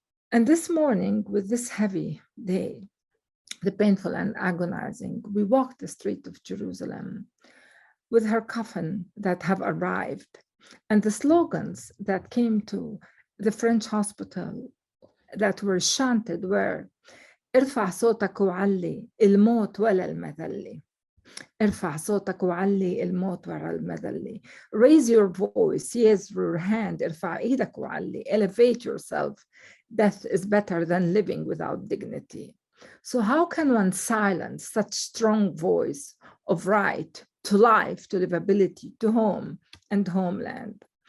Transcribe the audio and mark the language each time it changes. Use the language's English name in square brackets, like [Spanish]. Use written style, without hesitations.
[English] And this morning, with this heavy day, the painful and agonizing, we walked the street of Jerusalem with her coffin that have arrived, and the slogans that came to the French hospital that were chanted were [Arabic] ارفع صوتك وعلي الموت ولا المذلة. ارفع صوتك وعلي الموت ولا المذلة. [English] Raise your voice, raise your hand, [Arabic] ارفع ايدك وعلي. [English] Elevate yourself. Death is better than living without dignity. So how can one silence such strong voice of right to life, to livability, to home and homeland?